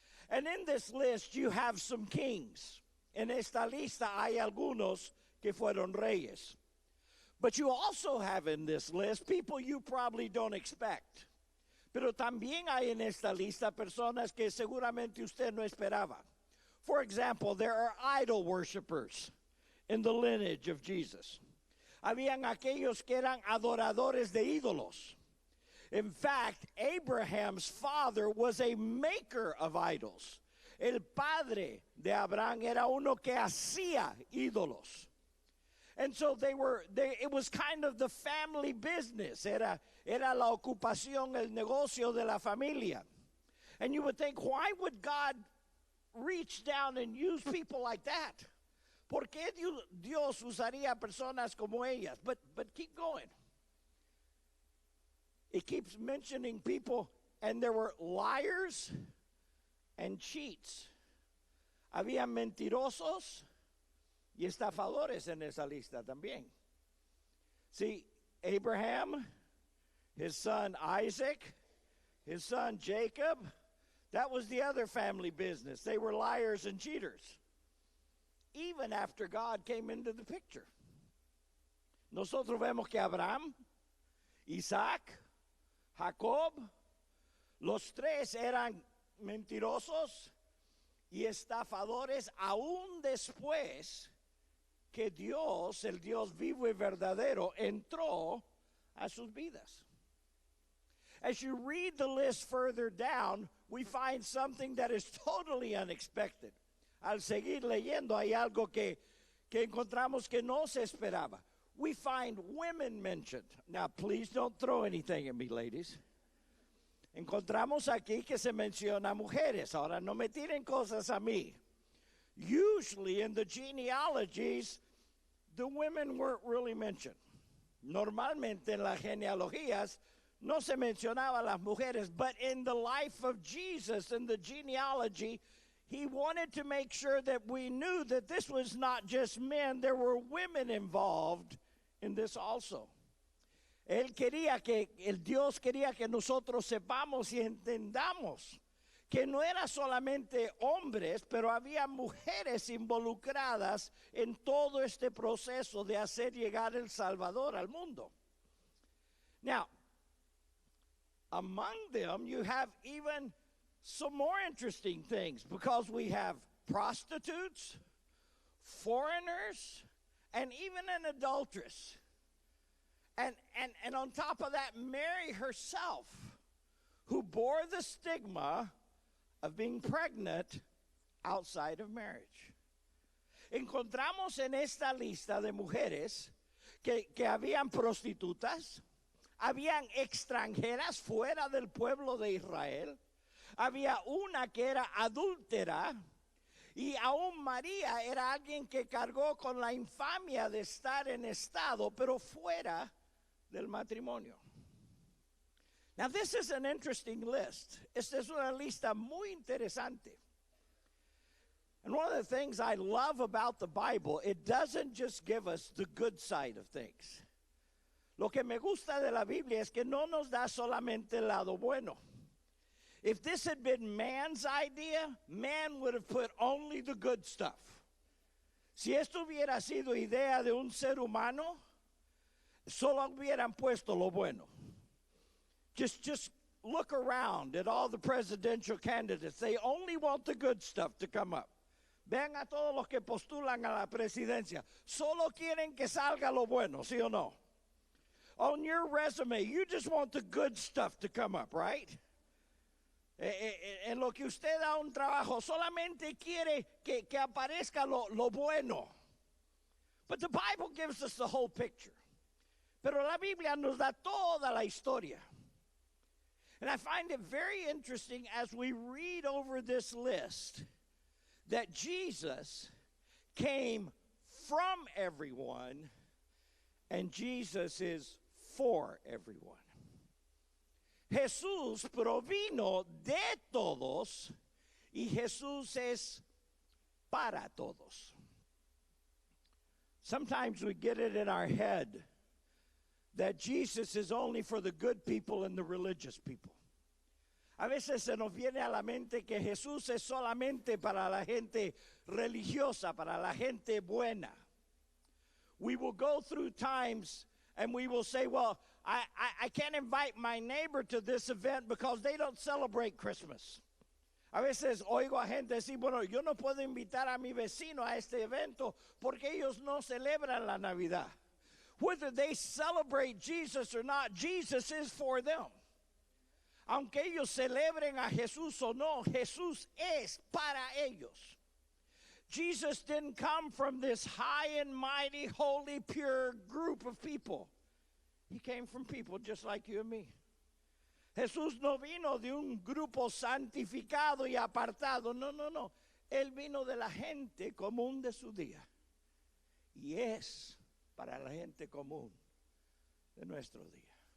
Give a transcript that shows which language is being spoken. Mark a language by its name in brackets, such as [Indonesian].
[English] And in this list you have some kings. [Spanish] En esta lista hay algunos que fueron reyes. [English] But you also have in this list people you probably don't expect. [Spanish] Pero también hay en esta lista personas que seguramente usted no esperaba. [English] For example, there are idol worshipers in the lineage of Jesus. [Spanish] Habían aquellos que eran adoradores de ídolos. [English] In fact, Abraham's father was a maker of idols. [Spanish] El padre de Abraham era uno que hacía ídolos. [English] And so it was kind of the family business. [Spanish] Era la ocupación, el negocio de la familia. [English] And you would think, why would God reach down and use people like that? [Spanish] ¿Por qué Dios usaría personas como ellas? [English] But keep going. It keeps mentioning people, and there were liars and cheats. [Spanish] Había mentirosos y estafadores en esa lista también. [English] See, Abraham, his son Isaac, his son Jacob, that was the other family business. They were liars and cheaters. Even after God came into the picture. [Spanish] Nosotros vemos que Abraham, Isaac, Jacob. Los tres eran mentirosos y estafadores aún después que Dios, el Dios vivo y verdadero, entró a sus vidas. [English] As you read the list further down, we find something that is totally unexpected. [Spanish] Al seguir leyendo hay algo que encontramos que no se esperaba. [English] We find women mentioned. Now, please don't throw anything at me, ladies. [Spanish] Encontramos aquí que se menciona mujeres. Ahora, no me tiren cosas a mí. [English] Usually in the genealogies, the women weren't really mentioned. [Spanish] Normalmente en las genealogías no se mencionaba las mujeres, [English] but in the life of Jesus, in the genealogy, he wanted to make sure that we knew that this was not just men, there were women involved in this also. [Spanish] El Dios quería que nosotros sepamos y entendamos que no era solamente hombres, pero había mujeres involucradas en todo este proceso de hacer llegar el Salvador al mundo. [English] Now, among them, you have even some more interesting things because we have prostitutes, foreigners, and even an adulteress. And on top of that, Mary herself, who bore the stigma of being pregnant outside of marriage. [Spanish] Encontramos en esta lista de mujeres que habían prostitutas, habían extranjeras fuera del pueblo de Israel, había una que era adúltera, y aún María era alguien que cargó con la infamia de estar en estado, pero fuera del matrimonio. [English] Now, this is an interesting list. [Spanish] Esta es una lista muy interesante. [English] And one of the things I love about the Bible, it doesn't just give us the good side of things. [Spanish] Lo que me gusta de la Biblia es que no nos da solamente el lado bueno. [English] If this had been man's idea, man would have put only the good stuff. [Spanish] Si esto hubiera sido idea de un ser humano, solo hubieran puesto lo bueno. [English] Just look around at all the presidential candidates. They only want the good stuff to come up. [Spanish] Vean a todos los que postulan a la presidencia. Solo quieren que salga lo bueno, ¿sí o no? [English] On your resume, you just want the good stuff to come up, right? [Spanish] En lo que usted da un trabajo, solamente quiere que aparezca lo bueno. [English] But the Bible gives us the whole picture. [Spanish] Pero la Biblia nos da toda la historia. [English] And I find it very interesting as we read over this list that Jesus came from everyone and Jesus is for everyone. [Spanish] Jesús provino de todos y Jesús es para todos. [English] Sometimes we get it in our head that Jesus is only for the good people and the religious people. [Spanish] A veces se nos viene a la mente que Jesús es solamente para la gente religiosa, para la gente buena. [English] We will go through times and we will say, well, I can't invite my neighbor to this event because they don't celebrate Christmas. [Spanish] A veces oigo a gente decir, bueno, yo no puedo invitar a mi vecino a este evento porque ellos no celebran la Navidad. [English] Whether they celebrate Jesus or not, Jesus is for them. [Spanish] Aunque ellos celebren a Jesús o no, Jesús es para ellos. [English] Jesus didn't come from this high and mighty, holy, pure group of people. He came from people just like you and me. [Spanish] Jesús no vino de un grupo santificado y apartado. No. Él vino de la gente común de su día. Y es para la gente común de nuestro día.